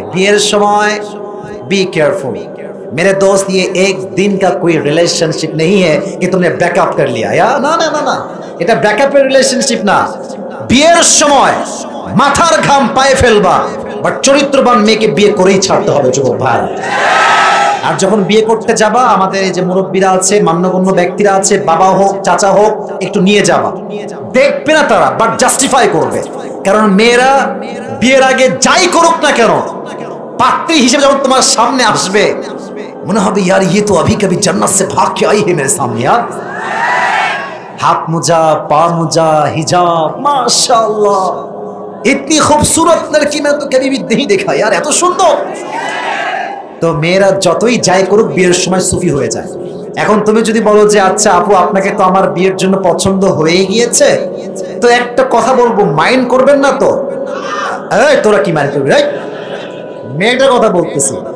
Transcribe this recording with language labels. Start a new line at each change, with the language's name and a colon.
Bangla: বিয়ের সময়
English: be careful
Hindi: मेरे दोस्त, ये एक दिन का कोई रिलेशनशिप नहीं है कि तुमने बैकअप कर लिया या ना ना ना ना,
Bangla: এটা ব্যাকআপের রিলেশনশিপ না। বিয়ের সময় মাথার ঘাম পায়ে ফেলবা, বাট চরিত্রবান মেয়েকে বিয়ে করেই ছাড়তে হবে যুবক ভাই। আর যখন বিয়ে করতে যাবা, আমাদের এই যে মুরব্বীরা আছে, মান্যগণ্য ব্যক্তিরা আছে, বাবা হোক চাচা হোক, একটু নিয়ে যাবা। দেখবে না তারা, বাট জাস্টিফাই করবে। কারণ মেয়েরা বিয়ের আগে যাই করুক না কেন, পাত্রী হিসেবে যখন তোমার সামনে আসবে, মনে হবে
Hindi: यार ये तो अभी कभी जन्नत से भाग के आई है मेरे सामने यार। हाथ मुजा, पा मुजा, हिजाब, माशाल्लाह, इतनी खूबसूरत लड़की मैं तो कभी भी नहीं देखा यार,
Bangla: এত সুন্দর। তো মেয়েরা যতই যাই করুক বিয়ের সময় সুফি হয়ে যায়। এখন তুমি যদি বলো যে আচ্ছা আপু আপনাকে তো আমার বিয়ের জন্য পছন্দ হয়ে গিয়েছে, তো একটা কথা বলবো, মাইন্ড করবেন না তো? এই তোরা কি মাইন্ড করবি? মেয়েটার কথা বলতেছি।